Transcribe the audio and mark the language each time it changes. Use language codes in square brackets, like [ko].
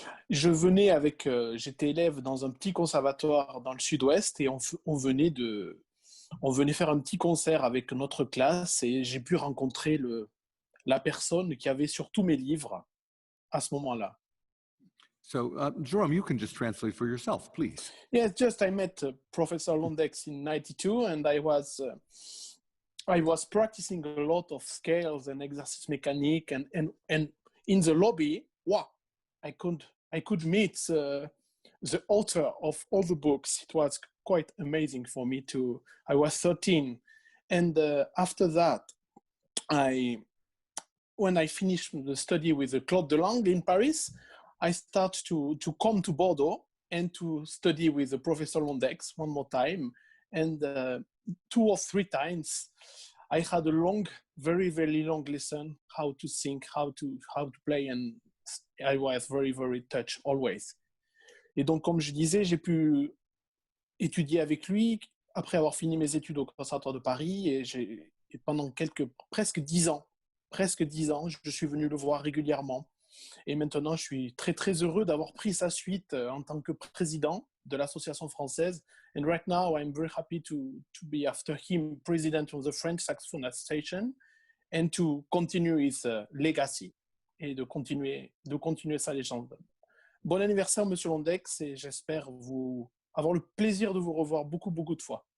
[fr] Je venais avec, j'étais élève dans un petit conservatoire dans le sud-ouest et on venait faire un petit concert avec notre classe et j'ai pu rencontrer la personne qui avait sur tous mes livres à ce moment-là. [en] So, Jerome, you can just translate for yourself, please. Yes, just I met Professor Londeix in 92 and I was practicing a lot of scales and exercice mécanique and in the lobby, wow, I could meet the author of all the books. It was quite amazing for me too. I was 13. And after that, when I finished the study with Claude Delangle in Paris, I started to come to Bourdeaux and to study with Professor Londeix one more time. And 2 or 3 times, I had a long, very, very long lesson, how to sing, how to play, and I was very, very touched always. [fr] Et donc, comme je disais, j'ai pu étudier avec lui après avoir fini mes études au Conservatoire de Paris et pendant presque 10 ans, je suis venu le voir régulièrement. Et maintenant, je suis très, très heureux d'avoir pris sa suite en tant que président de l'association française. [en] And right now, I'm very happy to be after him president of the French Saxophone Association and to continue his legacy et de continuer sa légende. [fr] Bon anniversaire, Monsieur Londeix, et j'espère avoir le plaisir de vous revoir beaucoup, beaucoup de fois.